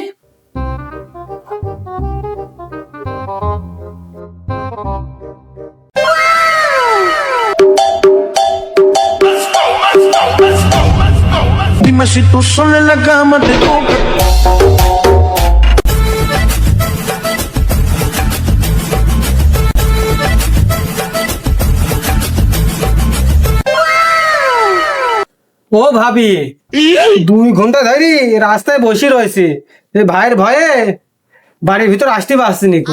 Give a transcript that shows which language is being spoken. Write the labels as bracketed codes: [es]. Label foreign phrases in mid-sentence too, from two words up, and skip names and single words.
[es] Dime si tú sola en la cama te toca. [bn] ও ভাবি, 2 ঘন্টা ধরে রাস্তায় বসে রয়েছে, এই ভাইয়ের ভয়ে বাড়ির ভিতর আসতে পারছি নিকো।